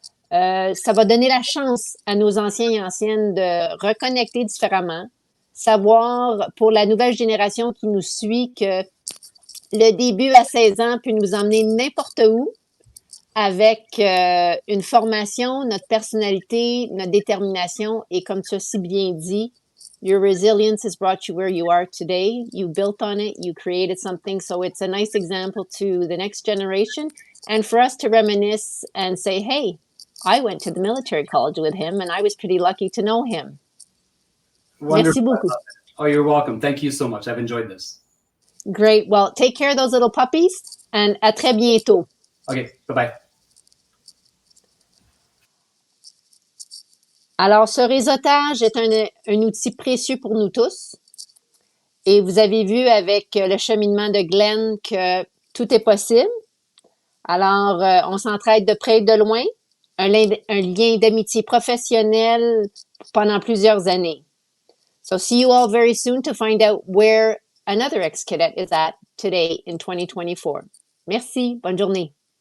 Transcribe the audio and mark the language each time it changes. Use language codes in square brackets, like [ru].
[fr] Ça va donner la chance à nos anciens et anciennes de reconnecter différemment, savoir pour la nouvelle génération qui nous suit que le début à 16 ans peut nous emmener n'importe où avec une formation, notre personnalité, notre détermination et comme tu as si bien dit, [en] your resilience has brought you where you are today. You built on it, you created something. So it's a nice example to the next generation and for us to reminisce and say, hey, I went to the military college with him and I was pretty lucky to know him. Wonderful. [fr] Merci beaucoup. [en] Oh, you're welcome. Thank you so much. I've enjoyed this. Great. Well, take care of those little puppies and [fr] à très bientôt. [en] Okay. Bye-bye. [fr] Alors, ce réseautage est un outil précieux pour nous tous. Et vous avez vu avec le cheminement de Glen que tout est possible. Alors, on s'entraide de près et de loin. Un lien d'amitié professionnelle pendant plusieurs années. [en] So see you all very soon to find out where another ex-cadet is at today in 2024. [fr] Merci, bonne journée.